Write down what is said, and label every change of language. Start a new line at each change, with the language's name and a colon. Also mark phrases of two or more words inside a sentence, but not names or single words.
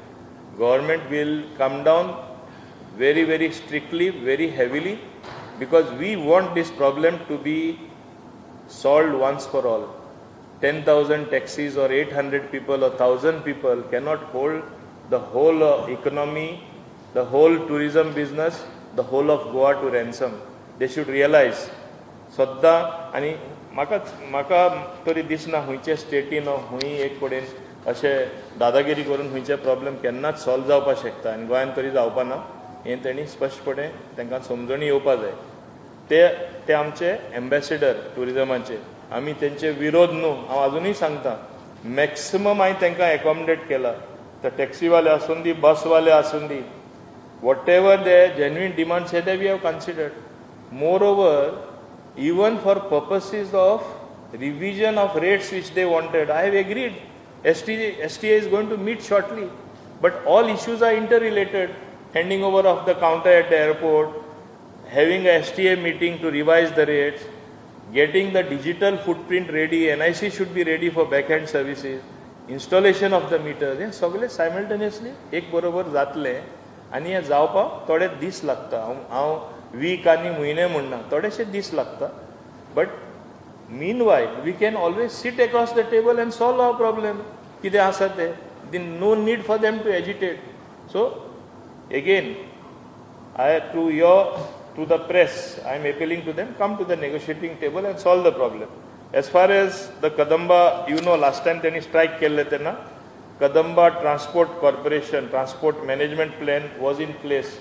English: Government will come down very, very strictly, very heavily, because we want this problem to be solved once for all. 10,000 taxis or 800 people or 1,000 people cannot hold the whole economy, the whole tourism business, the whole of Goa to ransom. They should realize.
Konkani: सद्दां आनी म्हाका तरी दिसना खंयचे स्टेटीन खंय एक कडेन अशें दादागिरी करून खंयचे प्रॉब्लेम केन्नाच सॉल्व जावपाक शकता आनी गोंयांत तरी जावपा ना. हें तेणी स्पश्टपणे तांकां समजणी येवपा जाय. ते आमचे एम्बेसेडर टुरिजमाचे. आमी तेंचे विरोध न्हू, हांव आजुनूय सांगता. मॅक्सिमम हांवें तांकां एकोमोडेट केला. ते टॅक्सीवाले आसून दी, बसवाले आसून दी.
English: Whatever their genuine demands that we have considered. Moreover, even for purposes of revision of rates which they wanted, I have agreed. STA is going to meet shortly. But all issues are interrelated. Handing over of the counter at the airport, having a STA meeting to revise the rates, getting the digital footprint ready, NIC should be ready for backhand services, installation of the meters.
Konkani: हे सगळे simultaneously एक बरोबर जातले. आनी हें जावपाक थोडे दीस लागता. हांव वीक आनी म्हयने म्हणना, थोडेशे दीस लागता.
English: but meanwhile we can always sit across the table and solve our problem.
Konkani: कितें आसा ते.
English: no need for them to agitate. सो again, to the press, I am appealing to them, come to the negotiating table and solve the problem. As far as the Kadamba, last time they strike
Konkani: kelle tena,
English: Kadamba Transport Corporation, Transport Management Plan was in place.